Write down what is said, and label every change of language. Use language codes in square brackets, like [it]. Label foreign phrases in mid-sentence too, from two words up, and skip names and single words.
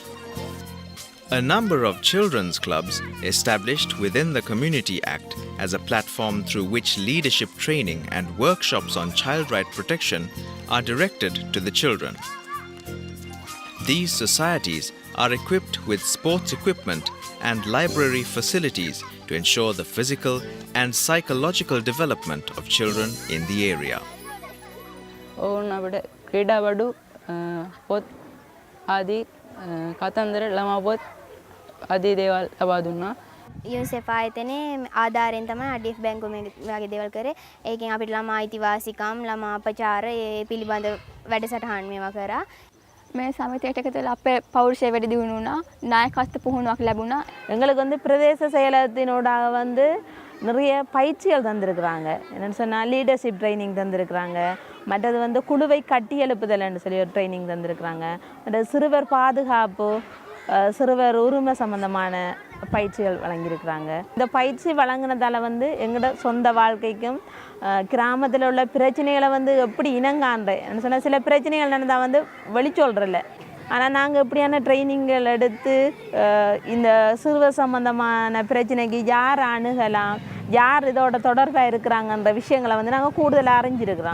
[en] A number of children's clubs established within the Community Act as a platform through which leadership training and workshops on child right protection are directed to the children. These societies are equipped with sports equipment and library facilities to ensure the physical and psychological development of children in the area. [si] ඕනවට ක්‍රීඩාවඩු පොත් ආදී කතන්දර ළමා පොත් ආදී දේවල් ලබා දුන්නා. UNICEF ආයතනයේ ආධාරයෙන් තමයි IDF බැංකුව වගේ දේවල් කරේ. ඒකෙන් අපිට ළමා අයිතිවාසිකම්, ළමා අපචාර ඒ පිළිබඳ වැඩසටහන් මේවා කරා. මේ සමිතියට එකතු වෙලා අපේ පෞරුෂය වැඩි දියුණු වුණා. නායකත්ව පුහුණුවක් ලැබුණා. [ta] எங்களுக்கு வந்து பிரதேச செயலகத்தினோடாக வந்து நிறைய பயிற்சிகள் தந்திருக்கிறாங்க. என்னென்னு சொன்னால் [en] leadership training [ta] தந்திருக்கிறாங்க. மற்றது வந்து குழுவை கட்டி எழுப்புதல்னு சொல்லி ஒரு ட்ரைனிங் தந்திருக்கிறாங்க. மற்றது சிறுவர் பாதுகாப்பு, சிறுவர் உரிமை சம்பந்தமான பயிற்சிகள் வழங்கியிருக்கிறாங்க. இந்த பயிற்சி வழங்கினதால் வந்து எங்களோட சொந்த வாழ்க்கைக்கும் கிராமத்தில் உள்ள பிரச்சனைகளை வந்து எப்படி இனங்காண்றேன் சொன்னால் சில பிரச்சனைகள் நடந்தால் வந்து வெளிச்சொல்றல. ஆனால் நாங்கள் எப்படியான ட்ரைனிங்கள் எடுத்து இந்த சிறுவர் சம்பந்தமான பிரச்சனைக்கு யார் அணுகலாம், யார் இதோட தொடர்பாக இருக்கிறாங்கன்ற விஷயங்களை வந்து நாங்கள் கூடுதலாக அறிஞ்சிருக்கிறோம்.